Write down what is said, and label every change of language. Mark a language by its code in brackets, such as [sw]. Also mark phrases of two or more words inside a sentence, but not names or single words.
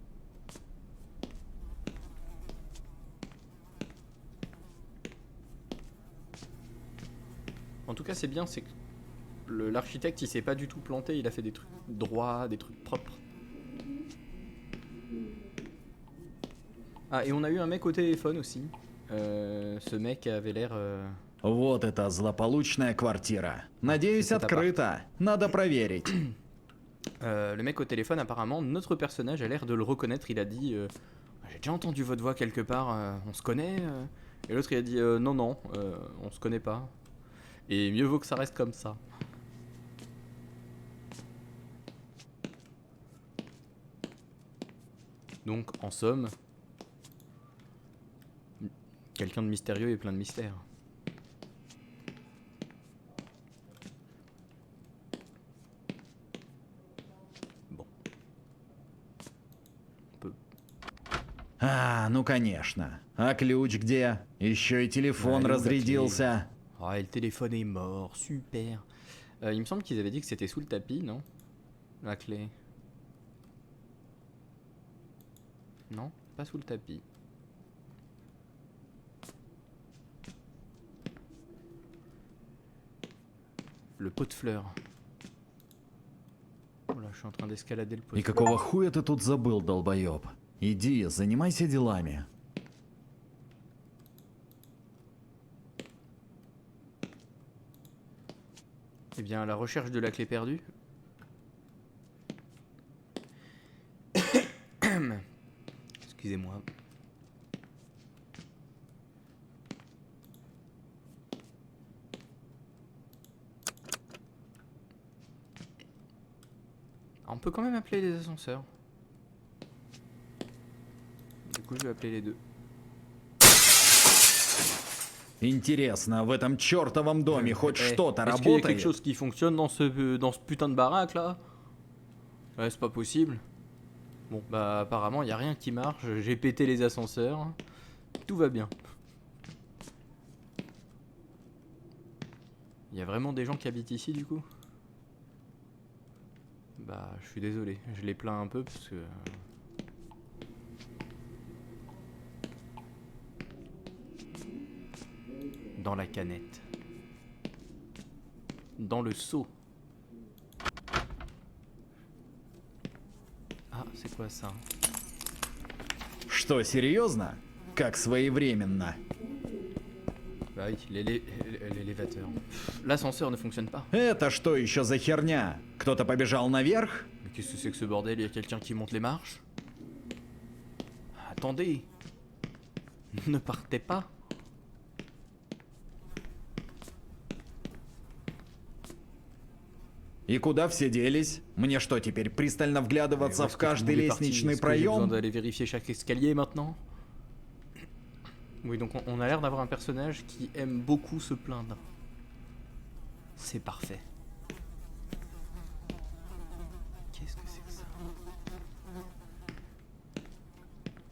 [fr] En tout cas, c'est bien, c'est que l'architecte il s'est pas du tout planté, il a fait des trucs droits, des trucs propres. Ah, et on a eu un mec au téléphone aussi. Ce mec avait l'air. [ru] Вот это злополучная квартира. Надеюсь, [fr] C'est [ru] открыто. Надо проверить. [fr] Le mec au téléphone, apparemment, notre personnage a l'air de le reconnaître. Il a dit j'ai déjà entendu votre voix quelque part, on se connaît Et l'autre il a dit non, non, on se connaît pas. Et mieux vaut que ça reste comme ça. Donc, en somme, quelqu'un de mystérieux et plein de mystères. Bon. On peut... [ru] А, ну конечно. А ключ где? Еще и телефон [fr] Ouais, [ru] разрядился. [fr] Ah, et le téléphone est mort, super. Il me semble qu'ils avaient dit que c'était sous le tapis, non? La clé. Non, pas sous le tapis. Le pot de fleurs. Voilà, je suis en train d'escalader le pot [ru] И [fr] de fleurs. [ru] какого хуя ты тут забыл, долбоеб? Иди, занимайся делами. [fr] Eh bien, la recherche de la clé perdue. Excusez-moi. On peut quand même appeler les ascenseurs. Du coup, je vais appeler les deux. [ru] Интересно, в этом чертовом доме хоть что-то [fr] Est-ce qu'il y a quelque [ru] работает? [fr] chose qui fonctionne dans ce putain de baraque là? Ouais, c'est pas possible. Bon, bah apparemment, il y a rien qui marche. J'ai pété les ascenseurs. Tout va bien. Il y a vraiment des gens qui habitent ici du coup? Bah, je suis désolé. Je les plains un peu parce que... Dans la canette. Dans le seau. Ah, c'est quoi ça? [ru] Что, серьезно? Как своевременно. [fr] Bah oui, l'élévateur. L'ascenseur ne fonctionne pas. [ru] Это что еще за херня? Кто-то побежал наверх? [fr] Mais qu'est-ce que c'est que ce bordel? Il y a quelqu'un qui monte les marches? Attendez! Ne partez pas! [ru] И куда все делись? Мне что, теперь пристально вглядываться в каждый лестничный [fr] Est-ce que j'ai besoin [ru] проем? [fr] d'aller vérifier chaque escalier maintenant? Oui, donc on a l'air d'avoir un personnage qui aime beaucoup se plaindre. C'est parfait. Qu'est-ce que c'est que ça?